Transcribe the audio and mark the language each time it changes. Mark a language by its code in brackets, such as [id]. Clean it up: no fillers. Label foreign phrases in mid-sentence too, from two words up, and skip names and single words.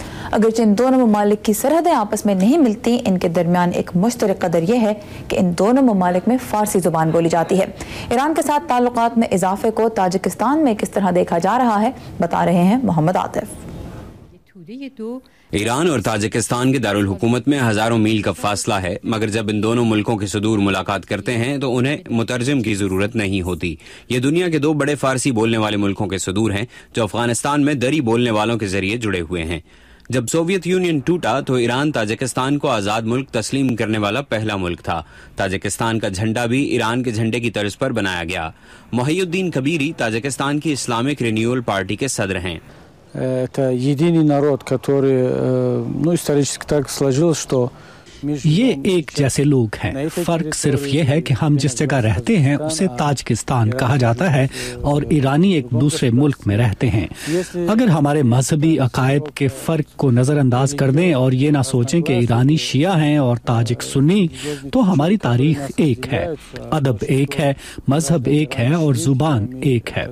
[ur] اگرچہ ان دونوں ممالک کی سرحدیں آپس میں نہیں ملتی، ان کے درمیان ایک مشترک قدر یہ ہے کہ ان دونوں ممالک میں فارسی زبان بولی جاتی ہے. ایران کے ساتھ تعلقات میں اضافے کو تاجکستان میں کس طرح دیکھا جا رہا ہے، بتا رہے ہیں محمد عاطف. ایران اور تاجکستان کے دارالحکومت میں ہزاروں میل کا فاصلہ ہے، مگر جب ان دونوں ملکوں کے صدور ملاقات کرتے ہیں تو انہیں مترجم کی ضرورت نہیں ہوتی۔ یہ دنیا کے دو بڑے فارسی بولنے والے ملکوں کے صدور ہیں جو افغانستان میں دری بولنے والوں کے ذریعے جڑے ہوئے ہیں۔ جب سوویت یونین ٹوٹا تو ایران تاجکستان کو آزاد ملک تسلیم کرنے والا پہلا ملک تھا۔ تاجکستان کا جھنڈا بھی ایران کے جھنڈے کی طرز پر بنایا گیا۔ محی الدین کبیری تاجکستان کی اسلامک رینیول پارٹی کے صدر ہیں۔ [ru] Это единый народ, который, исторически так сложилось, что [ur] یہ ایک جیسے لوگ ہیں، فرق صرف یہ ہے کہ ہم جس جگہ رہتے ہیں اسے تاجکستان کہا جاتا ہے اور ایرانی ایک دوسرے ملک میں رہتے ہیں۔ اگر ہمارے مذہبی عقائد کے فرق کو نظر انداز کر دیں اور یہ نہ سوچیں کہ ایرانی شیعہ ہیں اور تاجک سنی، تو ہماری تاریخ ایک ہے، ادب ایک ہے، مذہب ایک ہے اور زبان ایک ہے۔